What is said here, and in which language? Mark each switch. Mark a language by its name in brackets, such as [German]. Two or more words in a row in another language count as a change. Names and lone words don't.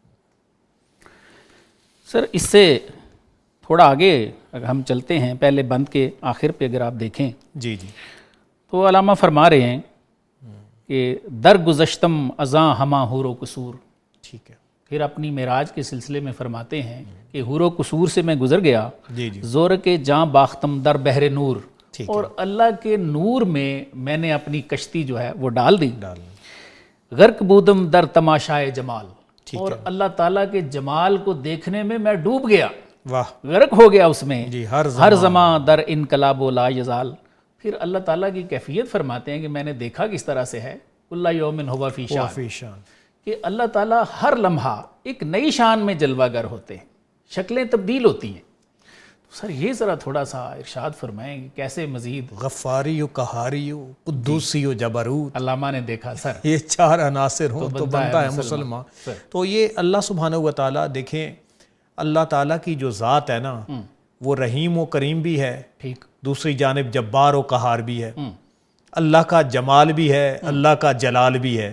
[Urdu] سر اس سے تھوڑا آگے اگر ہم چلتے ہیں، پہلے بند کے آخر پہ اگر آپ دیکھیں جی جی تو علامہ فرما رہے ہیں کہ [Persian] در گزشتم ازاں ہما حور و قصور. [Urdu] ٹھیک ہے. پھر اپنی معراج کے سلسلے میں فرماتے ہیں کہ حور و قصور سے میں گزر گیا، جی جی [Persian] زور کے جاں باختم در بحر نور، [Urdu] اور اللہ کے نور میں نے اپنی کشتی جو ہے وہ ڈال دی. [Persian] غرق بودم در تماشائے جمال، [Urdu] اور اللہ تعالیٰ کے جمال کو دیکھنے میں میں ڈوب گیا، واہ غرق ہو گیا اس میں. جی [Persian] ہر زماں در انقلاب و لا یزال. [Urdu] پھر اللہ تعالیٰ کی کیفیت فرماتے ہیں کہ میں نے دیکھا کس طرح سے ہے، [Arabic] کل یوم ہوا فی شان، [Urdu] کہ اللہ تعالیٰ ہر لمحہ ایک نئی شان میں جلوہ گر ہوتے ہیں، شکلیں تبدیل ہوتی ہیں. تو سر یہ ذرا تھوڑا سا ارشاد فرمائیں کہ کیسے مزید غفاری و قہاری و قدوسی و جبروت، علامہ نے دیکھا سر یہ چار عناصر ہوں تو بنتا ہے مسلمان. تو یہ اللہ سبحانہ و تعالیٰ، دیکھیں اللہ تعالیٰ کی جو ذات ہے نا، وہ رحیم و کریم بھی ہے، ٹھیک، دوسری جانب جبار و قہار بھی ہے. اللہ کا جمال بھی ہے، اللہ کا جلال بھی ہے.